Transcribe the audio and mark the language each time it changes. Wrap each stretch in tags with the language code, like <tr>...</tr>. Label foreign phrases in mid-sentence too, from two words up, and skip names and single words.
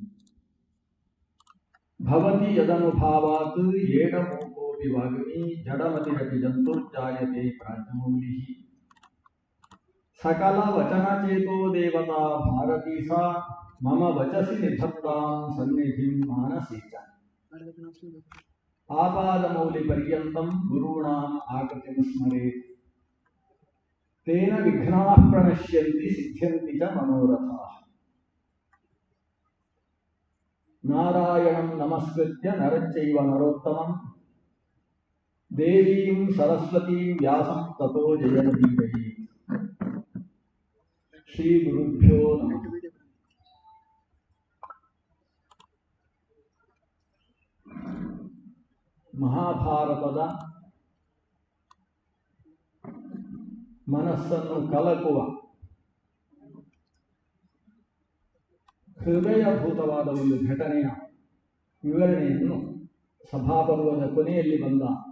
<sa>ಭವತಿ ಯದನುಭಾವಾತ್ ಏಡಮೂಕೋಪಿ ವಾಗ್ಮಿ ಜಡಮತಿರಪಿ ಜಂತುರ್ಜಾಯತೆ ಪ್ರಾಜ್ಞಮೌಲಿಃ ಸಕಲ ವಚನಚೇತೋ ದೇವತಾ ಭಾರತೀ ಸಾ ಮಮ ವಚಸಿ ನಿಧತ್ತಾಂ ಸನ್ನಿಧಿಂ ಮಾನಸೇ ಚ ಆಪಾದಮೌಲಿ ಪರ್ಯಂತಂ ಗುರುಣಾಂ ಆಕೃತಿಂ ಸ್ಮರೇತ್ ತೇನ ವಿಘ್ನಾಃ ಪ್ರಣಶ್ಯಂತಿ ಸಿದ್ಧ್ಯಂತಿ ಚ ಮನೋರಥಾಃ ನಾರಾಯಣಂ ನಮಸ್ಕೃತ್ಯ ನರಶ್ಚೈವ ನರೋತ್ತಮಂ ದೇವೀಂ ಸರಸ್ವತೀಂ ವ್ಯಾಸಂ ತತೋ ಜಯಂತೀರಯೇ. ಶ್ರೀ ಗುರುಭ್ಯೋ ನಮಃ.</sa> <kn>ಮಹಾಭಾರತದ ಮನಸ್ಸನ್ನು ಕಲಕುವ ಹೃದಯಭೂತವಾದ ಒಂದು ಘಟನೆಯ ವಿವರಣೆಯನ್ನು ಸಭಾಪರ್ವದ ಕೊನೆಯಲ್ಲಿ ಬಂದ</kn>